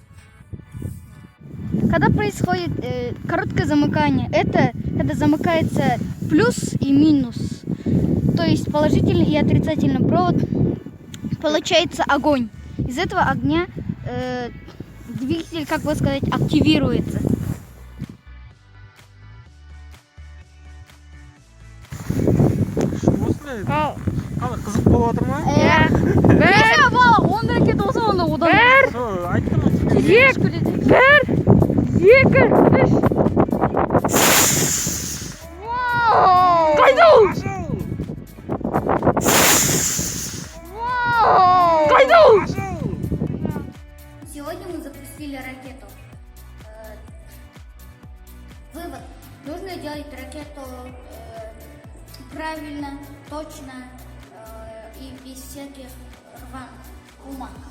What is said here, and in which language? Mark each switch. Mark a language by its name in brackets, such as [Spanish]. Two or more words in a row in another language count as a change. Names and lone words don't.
[Russian] Когда происходит короткое замыкание, это когда замыкается плюс и минус. То есть положительный и отрицательный провод, получается огонь. Из этого огня двигатель, как бы сказать, активируется. [Kazakh] Қызық болып отыр ма? Он ракет болса онда одан. Айттым ғой. Қайда ол? Қайда ол? [Russian] Сегодня мы запустили ракету. Вывод. Нужно делать ракету правильно, точно и без всяких рваных бумаг.